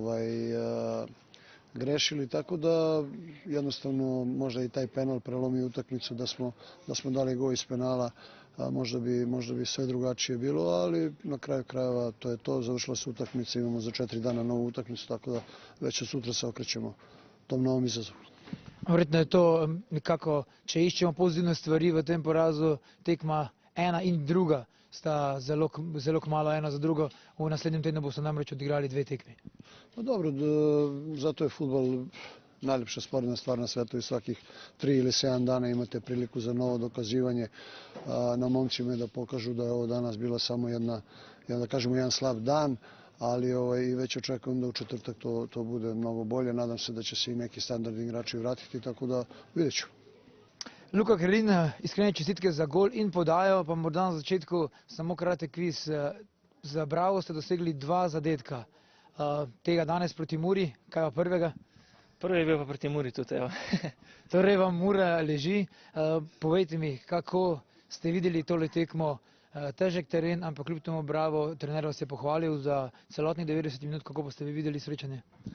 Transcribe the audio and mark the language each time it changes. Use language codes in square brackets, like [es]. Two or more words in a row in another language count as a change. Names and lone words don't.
[sr] grešili, tako da jednostavno možda i taj penal prelomi utakmicu, da smo dali gol iz penala, možda bi sve drugačije bilo, ali na kraju krajeva to je to, završila se utakmica, imamo za 4 dana novu utakmicu, tako da već od sutra se okrećemo tom novom izazovu. [sl] Verjetno je to nekako, če iščemo pozitivne stvari v tem porazu, tekma ena in druga sta zelo kmalu ena za drugo, v naslednjem tednu boste namreč odigrali 2 tekmi. [sr] Pa dobro, zato je fudbal najljepša sportna stvar na svetu i svakih 3 ili 7 dana imate priliku za novo dokazivanje. Na momcima je da pokažu da je ovo danas bila samo jedan slab dan, ali i već očekujem da u četvrtak to bude mnogo bolje. Nadam se da će se i neki standardni igrači vratiti, tako da vidjet ću. [sl] Luka Krlin, iskrene čestitke za gol in podajo, pa morda na začetku samo kratek kviz. Za Bravo ste dosegli 2 zadetka. Tega danes proti Muri, kaj pa prvega? Prvi je bil pa proti Muri tudi, evo. Torej vam Mura leži. Povejte mi, kako ste videli tole tekmo, težek teren, ampak kljub temu Bravo, trener vas je pohvalil za celotnih 90 minut, kako pa ste vi videli srečanje?